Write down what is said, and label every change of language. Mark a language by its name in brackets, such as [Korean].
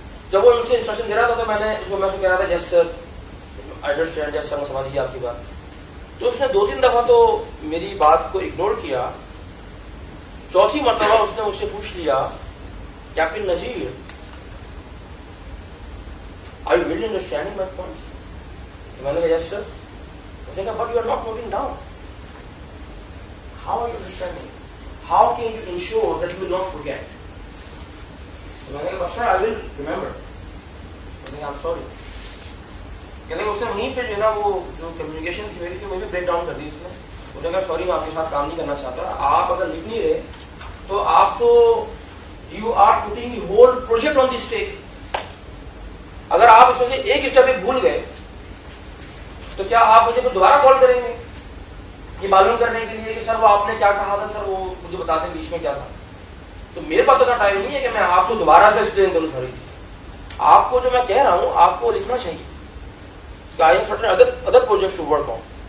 [Urdu] جب وہ مجھ سے انسٹرکشن دے رہا تھا تو میں نے اس کو کہہ رہا تھا [English] yes sir I understand, [Urdu] یس سر میں سمجھ گیا آپ کی بات. تو اس نے 2-3 دفعہ تو میری بات کو اگنور کیا. چوتھی مرتبہ اس نے مجھ سے پوچھ لیا captain Nazir [English] are you really understanding my points؟ [Urdu] میں نے کہا [English] yes sir. اس نے کہا but you are not noting down. How are you understanding? How can you ensure that you will not forget؟ [Urdu] میں نے کہا [English] but sir I will remember. [Urdu] میں نے کہا [English] I'm sorry. [Urdu] کہتے ہیں اس نے وہیں پہ جو ہے نا وہ جو کمیونیکیشن تھی میری تھی وہیں پہ بریک ڈاؤن کر دی اس نے. اس نے کہا سوری میں آپ کے ساتھ کام نہیں کرنا چاہتا. آپ اگر لکھ نہیں رہے تو آپ تو [English] You are putting the whole project on the stake. [Urdu] اگر آپ اس میں سے ایک اسٹیپ بھول گئے تو کیا آپ مجھے دوبارہ کال کریں گے یہ معلوم کرنے کے لیے کہ سر وہ آپ نے کیا کہا تھا, سر وہ مجھے بتا دیں بیچ میں کیا تھا. تو میرے پاس اتنا ٹائم نہیں ہے کہ میں آپ کو دوبارہ سے ایکسپلین کروں ساری چیز. آپ کو جو میں کہہ رہا ہوں آپ کو لکھنا چاہیے کہ [English] I am certain other project to work on.